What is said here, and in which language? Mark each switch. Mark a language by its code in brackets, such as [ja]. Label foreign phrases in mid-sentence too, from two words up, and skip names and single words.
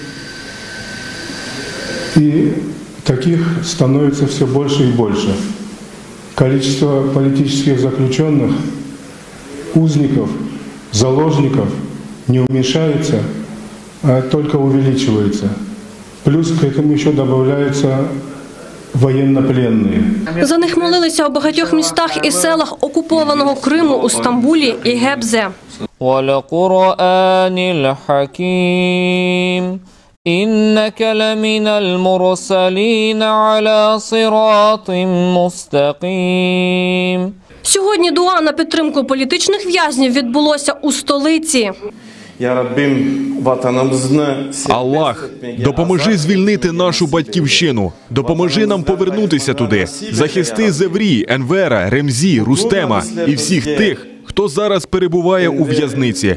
[ru] И таких становится все больше и больше. Количество политических заключенных, узников, заложников не уменьшается, а только увеличивается. Плюс к этому еще добавляются военнопленные. [uk] За них молилися у багатьох містах і селах окупованого Криму, у Стамбулі і Гебзе. [ar] وَالْقُرْآنِ الْحَكِيمِ إِنَّكَ لَمِنَ الْمُرْسَلِينَ عَلَى صِرَاطٍ مُسْتَقِيمٍ. [uk] Сьогодні дуа на підтримку політичних в'язнів відбулося у столиці. Аллах, допоможи звільнити нашу батьківщину, допоможи нам повернутися туди, захисти Зеврі, Енвера, Ремзі, Рустема і всіх тих, хто зараз перебуває у в'язниці.